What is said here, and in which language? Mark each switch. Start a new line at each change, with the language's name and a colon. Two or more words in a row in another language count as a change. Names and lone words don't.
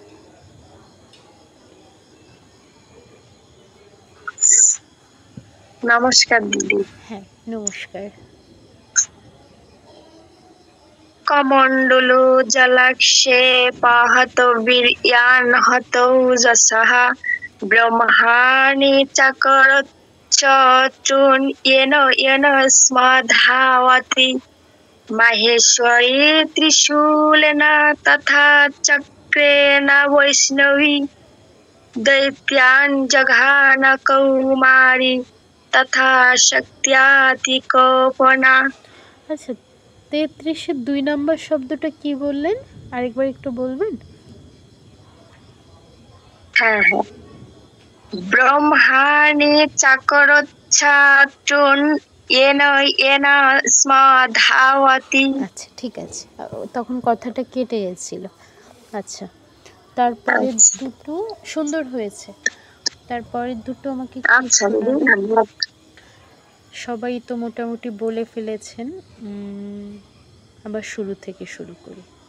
Bangla: নমস্কার দিদি। হ্যাঁ, নমস্কার।
Sanskrit: কমণ্ডলু জলাক্ষেপাহতবীর্যান হতৌজসः ব্রহ্মাণি চাকরচ্ছত্রূन् येन येन स्मधावति माहेश्वरी त्रिशूलेन तथा चक्रेण वैष्णवी दैत्यान् जघान कौमारी तथा शक्त्यातिकोपणा।
Bangla: আচ্ছা, 33-এর 2 নম্বর শব্দটা কি বললেন? আরেকবার একটু বলবেন? হ্যাঁ হ্যাঁ।
Sanskrit: ব্রহ্মাণি চাকরচ্ছত্রূन् येन येन स्मधावति।
Bangla: আচ্ছা, ঠিক আছে। তখন কথাটা কেটে গেছিল। আচ্ছা, তারপরে দুটো সুন্দর হয়েছে। তারপরে দুটো আমাকে আচ্ছা দিদি, ধন্যবাদ। সবাই তো মোটামুটি বলে ফেলেছেন। আবার শুরু থেকে শুরু করি।